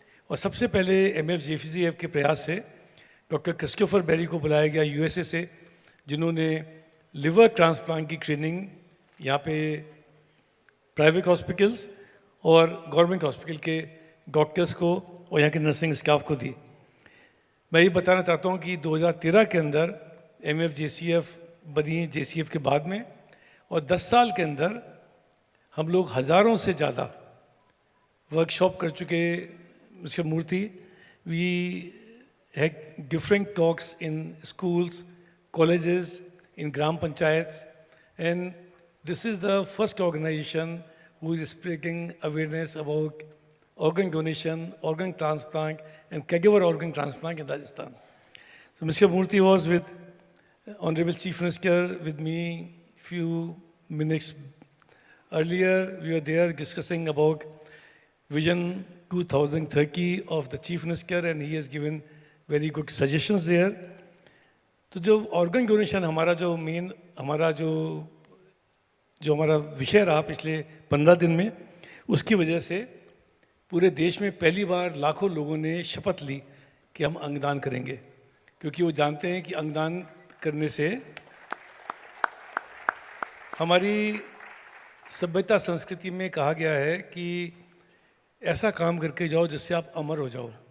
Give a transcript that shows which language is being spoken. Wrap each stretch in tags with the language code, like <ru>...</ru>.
<hi>और सबसे पहले MF-JCF के प्रयास से डॉक्टर क्रिस्टोफर बेरी को बुलाया गया USA से, जिन्होंने लिवर ट्रांसप्लांट की ट्रेनिंग यहाँ पे प्राइवेट हॉस्पिटल्स और गवर्नमेंट हॉस्पिटल के डॉक्टर्स को और यहाँ के नर्सिंग स्टाफ को दी। मैं ये बताना चाहता हूँ कि 2013 के अंदर MF-JCF बनी JCF के बाद में, और 10 साल के अंदर हम लोग हज़ारों से ज़्यादा वर्कशॉप कर चुके।</hi> <en>Mister Murthy, we had different talks in schools, colleges, in gram panchayats, and this is the first organization who is spreading awareness about organ donation, organ transplant, and caregiver organ transplant in Rajasthan. So Mr. Murthy was with Honorable Chief Minister with me few minutes earlier. We were there discussing about Vision 2030 of the Chief Minister, and he has given very good suggestions there.</en> <hi>तो जो organ donation हमारा जो main हमारा जो हमारा विषय रहा पिछले 15 दिन में, उसकी वजह से पूरे देश में पहली बार लाखों लोगों ने शपथ ली कि हम अंगदान करेंगे, क्योंकि वो जानते हैं कि अंगदान करने से हमारी सभ्यता संस्कृति में कहा गया है कि ऐसा काम करके जाओ जिससे आप अमर हो जाओ।</hi>